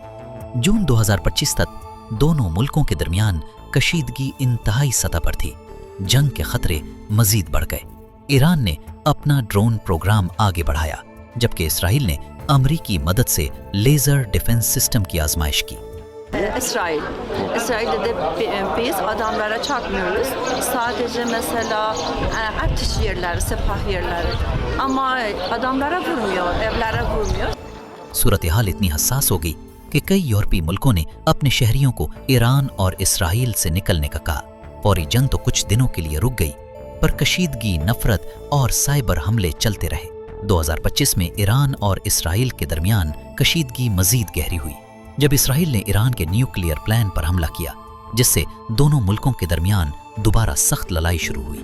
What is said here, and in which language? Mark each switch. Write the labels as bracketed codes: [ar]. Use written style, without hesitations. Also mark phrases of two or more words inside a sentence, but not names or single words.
[ur] جون 2025 تک دونوں ملکوں کے درمیان کشیدگی انتہائی سطح پر تھی. جنگ کے خطرے مزید بڑھ گئے. ایران نے اپنا [en] drone program [ur] آگے بڑھایا، جبکہ اسرائیل نے امریکی مدد سے [en] laser defense system [ur] کی آزمائش کی. [tr] İsrail dedi biz adamlara çarpmıyoruz. Sadece mesela ateş yerleri, sepah yerleri. Ama adamlara vurmuyor, evlere vurmuyor. [ur] صورت حال اتنی حساس ہو گئی کہ کئی یورپی ملکوں نے اپنے شہریوں کو ایران اور اسرائیل سے نکلنے کا کہا. فوری جنگ تو کچھ دنوں کے لیے رک گئی، پر کشیدگی، نفرت اور سائبر حملے چلتے رہے. 2025 میں ایران اور اسرائیل کے درمیان کشیدگی مزید گہری ہوئی، جب اسرائیل نے ایران کے [en] nuclear plan [ur] پر حملہ کیا، جس سے دونوں ملکوں کے درمیان دوبارہ سخت لڑائی شروع ہوئی.